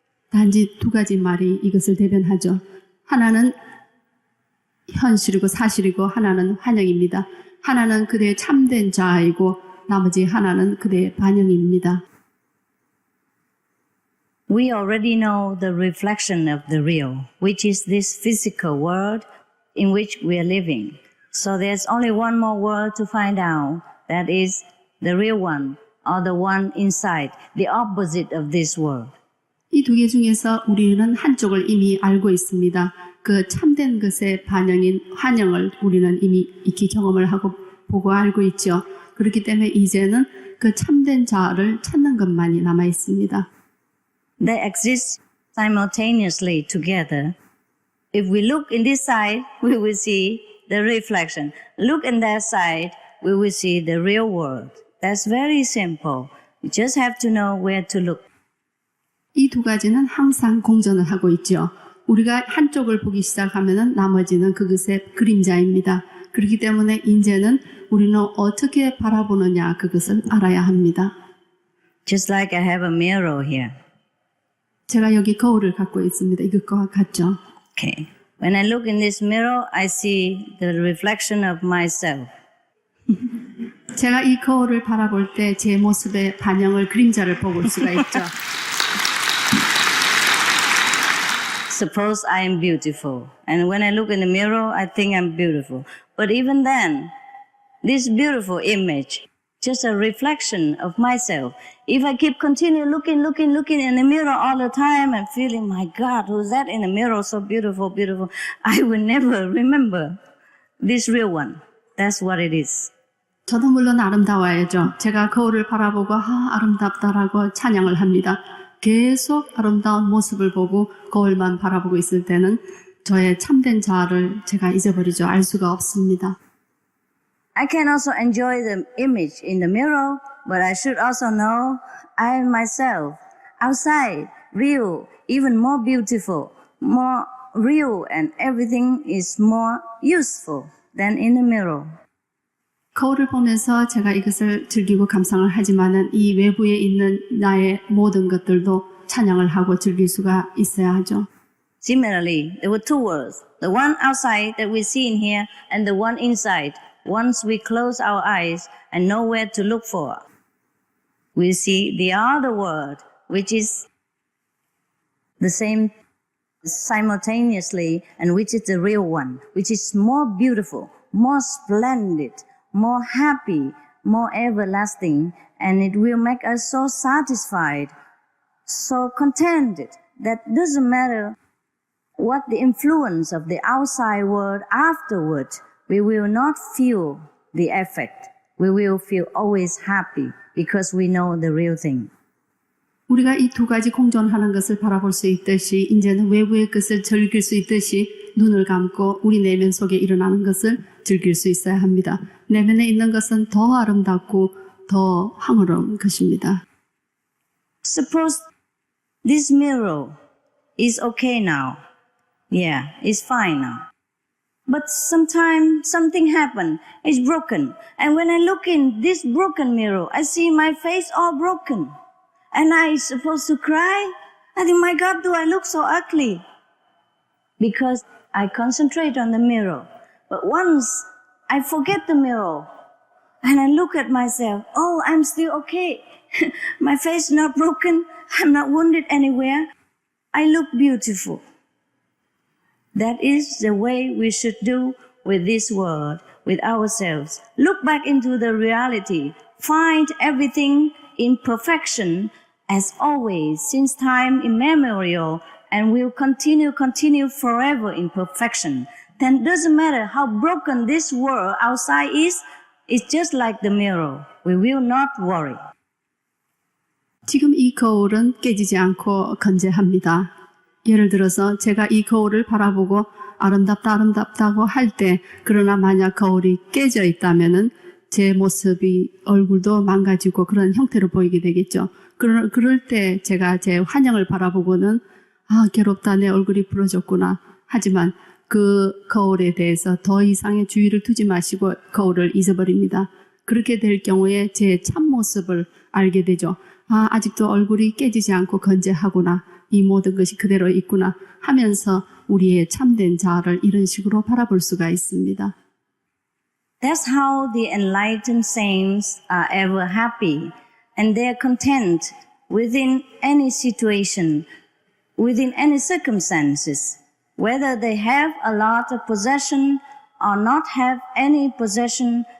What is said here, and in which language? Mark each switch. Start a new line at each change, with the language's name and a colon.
Korean: 단지 두 가지 말이 이것을 대변하죠. 하나는 현실이고 사실이고 하나는 환영입니다. 하나는 그대의 참된 자아이고 나머지 하나는 그대의 반영입니다.
English: We already know the reflection of the real, which is this physical world in which we are living. So there's only one more world to find out. That is the real one, or the one inside, the opposite of this world.
Korean: 이 두 개 중에서 우리는 한쪽을 이미 알고 있습니다. 그 참된 것의 반영인 환영을 우리는 이미 익히 경험을 하고 보고 알고 있죠. 그렇기 때문에 이제는 그 참된 자아를 찾는 것만이 남아 있습니다.
English: They exist simultaneously together. If we look in this side, we will see the reflection. Look in that side, we will see the real world. That's very simple. You just have to know where to look.
Korean: 이 두 가지는 항상 공존을 하고 있죠. 우리가 한쪽을 보기 시작하면은 나머지는 그것의 그림자입니다. 그렇기 때문에 이제는 우리는 어떻게 바라보느냐 그것을 알아야 합니다.
English: Just like I have a mirror here.
Korean: 제가 여기 거울을 갖고 있습니다. 이것과 같죠.
English: Okay. When I look in this mirror, I see the reflection of myself.
Korean: 제가 이 거울을 바라볼 때 제 모습의 반영을 그림자를 보고 볼 수가 있죠.
English: Suppose I am beautiful, and when I look in the mirror, I think I'm beautiful. But even then, this beautiful image, just a reflection of myself. If I keep continue looking in the mirror all the time and feeling, my God, who's that in the mirror, so beautiful, beautiful, I will never remember this real one. That's what it is.
Korean: 저도 물론 아름다워야죠. 제가 거울을 바라보고 아름답다라고 찬양을 합니다. 계속 아름다운 모습을 보고 거울만 바라보고 있을 때는 저의 참된 자아를 제가 잊어버리죠. 알 수가 없습니다.
English: I can also enjoy the image in the mirror, but I should also know I am myself, outside, real, even more beautiful, more real, and everything is more useful than in the mirror.
Korean: 거울을 보면서 제가 이것을 즐기고 감상을 하지만은 이 외부에 있는 나의 모든 것들도 찬양을 하고 즐길 수가 있어야 하죠.
English: Similarly, there were two worlds, the one outside that we see in here and the one inside. Once we close our eyes and know where to look for, we see the other world, which is the same simultaneously, and which is the real one, which is more beautiful, more splendid, more happy, more everlasting, and it will make us so satisfied, so contented, that doesn't matter what the influence of the outside world afterward, we will not feel the effect. We will feel always happy because we know the real thing.
Korean: 우리가 이 두 가지 공존하는 것을 바라볼 수 있듯이 이제는 외부의 것을 즐길 수 있듯이 눈을 감고 우리 내면 속에 일어나는 것을 즐길 수 있어야 합니다. 내면에 있는 것은 더 아름답고 더 황홀한 것입니다.
English: Suppose this mirror is okay now. Yeah, it's fine now. But sometimes something happened. It's broken. And when I look in this broken mirror, I see my face all broken. And I supposed to cry? I think, my God, do I look so ugly? Because I concentrate on the mirror. But once I forget the mirror and I look at myself, oh, I'm still okay. My face is not broken. I'm not wounded anywhere. I look beautiful. That is the way we should do with this world, with ourselves. Look back into the reality. Find everything in perfection as always, since time immemorial, and will continue forever in perfection. Then it doesn't matter how broken this world outside is, it's just like the mirror. We will not worry.
Korean: 지금 이 거울은 깨지지 않고 건재합니다. 예를 들어서 제가 이 거울을 바라보고 아름답다고 할 때, 그러나 만약 거울이 깨져 있다면은 제 모습이 얼굴도 망가지고 그런 형태로 보이게 되겠죠. 그럴 때 제가 제 환영을 바라보고는 괴롭다, 내 얼굴이 부러졌구나. 하지만 그 거울에 대해서 더 이상의 주의를 두지 마시고 거울을 잊어버립니다. 그렇게 될 경우에 제 참모습을 알게 되죠. 아직도 얼굴이 깨지지 않고 건재하구나. 이 모든 것이 그대로 있구나 하면서 우리의 참된 자아를 이런 식으로 바라볼 수가 있습니다.
English: That's how the enlightened saints are ever happy, and they are content within any situation, within any circumstances, whether they have a lot of possession or not have any possession.